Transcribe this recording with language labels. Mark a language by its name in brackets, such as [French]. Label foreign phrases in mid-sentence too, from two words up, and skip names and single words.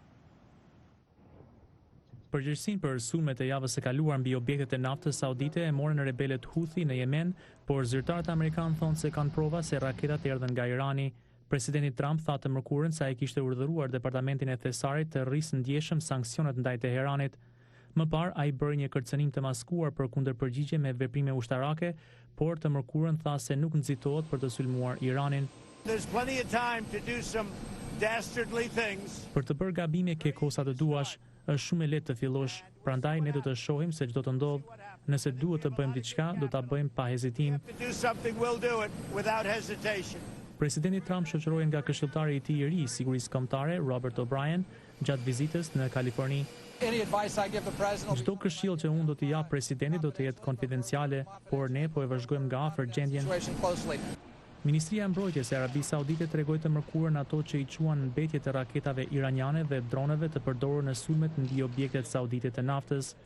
[Albanian] Përgjegjësinë për sulmet e javës së kaluar mbi objektet e naftës saudite e morën rebelët Houthi në Yemen, por zyrtarët amerikanë thonë se kanë prova se raketat erdhën nga Irani. Presidenti Trump tha të mërkurën se ai kishte urdhëruar departamentin e thesarit të rrisë ndjeshëm sanksionet ndaj Teheranit. Më parë ai bëri një kërcënim të maskuar për kundërpërgjigje me veprime ushtarake, por të mërkurën tha se nuk nxitohet për të sulmuar Iranin. [English] There's plenty of time to do some dastardly things. [Albanian] Për të bërë gabime ke kosa të duash, është shumë e lehtë të fillosh, prandaj ne do të shohim se çdo të ndodh. Nëse duhet të bëjmë diçka, do ta bëjmë pa hezitim. [English] To do something, we'll do it without hesitation. [Albanian] Presidenti Trump shoqëroi nga këshilltari I tij I ri I sigurisë kombëtare, Robert O'Brien, gjatë vizitës në Kaliforni. Çdo këshill që unë do t'i jap presidentit do të jetë konfidenciale, por ne po e vëzhgojmë nga afër gjendjen. Ministria e Mbrojtjes e Arabisë Saudite tregoi të mërkurën ato që I quan mbetje të raketave iraniane dhe droneve të përdorur në sulmet mbi objektet saudite të naftës.